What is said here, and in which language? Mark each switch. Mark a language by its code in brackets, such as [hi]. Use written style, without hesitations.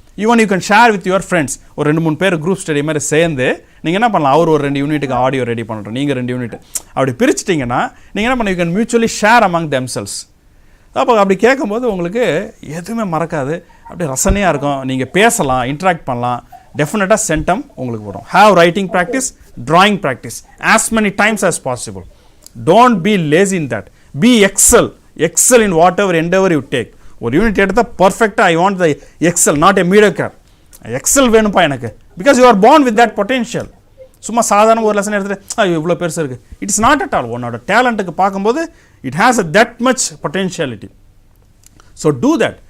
[en] Even you can share with your friends. [ta] ஒரு 2-3 பேர் group study மாதிரி சேர்ந்து நீங்கள் என்ன பண்ணலாம், அவர் ஒரு 2 யூனிட்டுக்கு ஆடியோ ரெடி பண்ணுறோம், நீங்கள் 2 யூனிட் அப்படி பிரிச்சுட்டிங்கன்னா நீங்கள் என்ன பண்ண [en] You can mutually share among themselves. [ta] அப்போ அப்படி கேட்கும்போது உங்களுக்கு எதுவுமே மறக்காது, அப்படியே ரசனையாக இருக்கும். நீங்கள் பேசலாம், இன்ட்ராக்ட் பண்ணலாம். டெஃபினட்டாக சென்டம் உங்களுக்கு வரும். [en] Have writing practice, drawing practice as many times as possible. Don't be lazy in that. Be excel in whatever endeavor you take. [ta] ஒரு யூனிட் எடுத்தால் பர்ஃபெக்டாக [en] I want the excel, not a mediocre. [ta] XL வேணும்ப்பா எனக்கு, [en] Because you are born with that potential. [ta] சும்மா சாதாரண ஒரு lesson எடுத்துகிட்டு இவ்வளோ பெருசு இருக்குது, [en] It's not at all. [ta] உன்னோட டேலண்ட்டுக்கு பார்க்கும்போது [en] It has a that much potentiality. So do that.